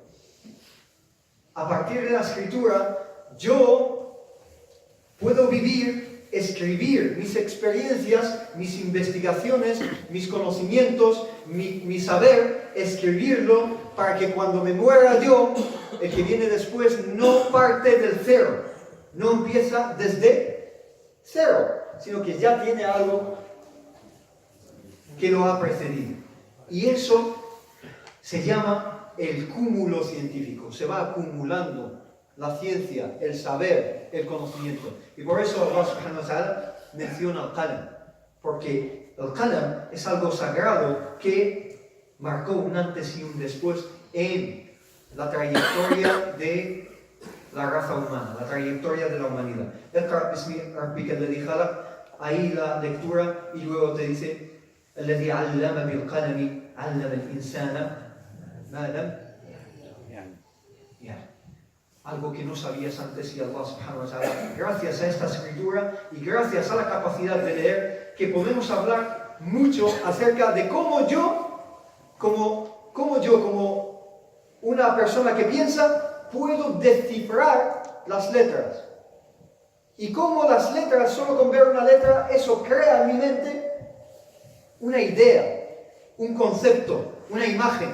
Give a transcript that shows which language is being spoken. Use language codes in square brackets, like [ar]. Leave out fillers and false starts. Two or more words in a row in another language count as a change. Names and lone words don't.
[es] A partir de la escritura, yo puedo escribir mis experiencias, mis investigaciones, mis conocimientos, mi saber, escribirlo para que cuando me muera yo, el que viene después no parte del cero, no empieza desde cero, sino que ya tiene algo que lo ha precedido. Y eso se llama el cúmulo científico. Se va acumulando la ciencia, el saber, el conocimiento. Y por eso Allah [ar] سبحانه وتعالى [es] menciona el qalam. Porque el qalam es algo sagrado que marcó un antes y un después en la trayectoria de la raza humana, la trayectoria de la humanidad. [ar] اقرأ باسم ربك الذي خلق. [es] Ahí la lectura y luego te dice: [ar] الذي علم بالقلم علم الإنسان ما لم يعلم. [es] Algo que no sabías antes, y Allah [ar] سبحانه وتعالى, [es] gracias a esta escritura y gracias a la capacidad de leer, que podemos hablar mucho acerca de cómo yo, como una persona que piensa, puedo descifrar las letras. Y cómo las letras, solo con ver una letra, eso crea en mi mente una idea, un concepto, una imagen.